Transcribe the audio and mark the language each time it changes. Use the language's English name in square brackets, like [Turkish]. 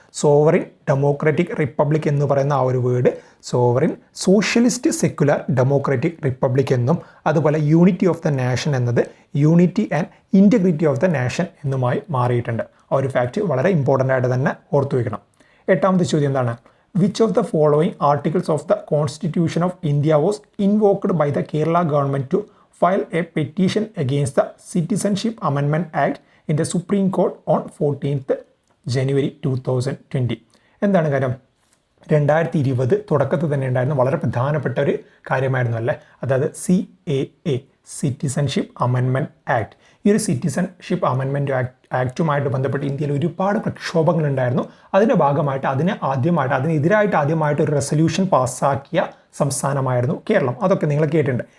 [Malayalam] Sovereign democratic republic എന്ന് പറയുന്ന ആ ഒരു word sovereign socialist secular democratic republic എന്നും, അതുപോലെ യൂണിറ്റി ഓഫ് ദ നേഷൻ എന്നത് unity and integrity of the nation എന്നുമായി മാറിയിട്ടുണ്ട്. ആ ഒരു ഫാക്റ്റ് വളരെ ഇമ്പോർട്ടൻ്റ് ആയിട്ട് തന്നെ ഓർത്തു വയ്ക്കണം. 8ാമത്തെ ചോദ്യം എന്താണ്? [English] Which of the following articles of the Constitution of India was invoked by the Kerala government to file a petition against the Citizenship Amendment Act in the Supreme Court on 14th January 2020? [Malayalam] എന്താണ് കാര്യം? 2020 തുടക്കത്തിൽ തന്നെ ഉണ്ടായിരുന്ന വളരെ പ്രധാനപ്പെട്ട ഒരു കാര്യമായിരുന്നു അല്ലേ. അതായത് CAA സിറ്റിസൺഷിപ്പ് അമെൻമെൻറ്റ് ആക്ട്. ഈ ഒരു സിറ്റിസൺഷിപ്പ് അമെൻമെൻറ്റ് ആക്റ്റുമായിട്ട് ബന്ധപ്പെട്ട് ഇന്ത്യയിൽ ഒരുപാട് പ്രക്ഷോഭങ്ങളുണ്ടായിരുന്നു. അതിൻ്റെ ഭാഗമായിട്ട് അതിനെതിരായിട്ട് ആദ്യമായിട്ട് ഒരു റെസൊല്യൂഷൻ പാസ്സാക്കിയ സംസ്ഥാനമായിരുന്നു കേരളം. അതൊക്കെ നിങ്ങൾ കേട്ടിട്ടുണ്ട്.